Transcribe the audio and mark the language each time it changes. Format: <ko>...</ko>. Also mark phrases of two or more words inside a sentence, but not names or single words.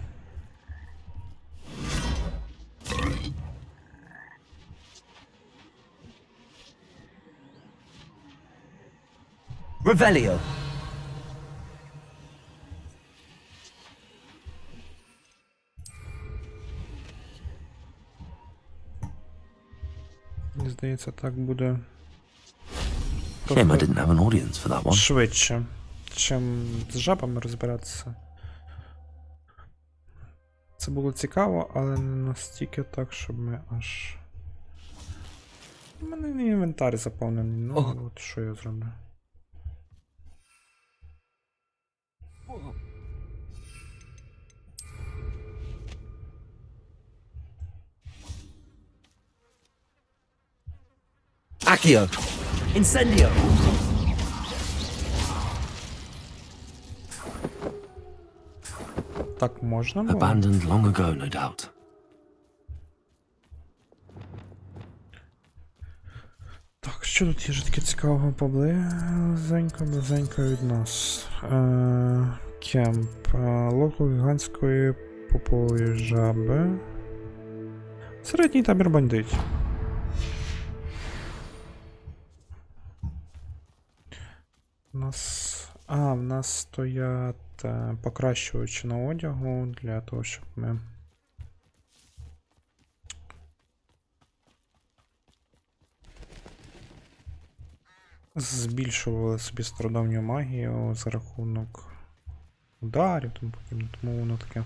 <en>Revelio!</en> <uk>Мені здається, так буде</uk> <en>Shame I didn't have an audience for that one.</en> <uk>швидше, чим з жабами розбиратися. Це було цікаво, але не настільки так, щоб ми аж... У мене не інвентар заповнений, ну от що я зроблю.</uk> <en>Accio! Incendio!</en> <uk>Так можна було?</uk> <en>Abandoned long ago, no doubt.</en> <uk>Так, що тут є ж таке цікавого близенько від нас? Кемп. Локо гігантської попової жаби. Середній табір бандитів. В нас стоять покращувачі на одягу для того, щоб ми збільшували собі стародавню магію за рахунок ударів, тому воно таке.</uk>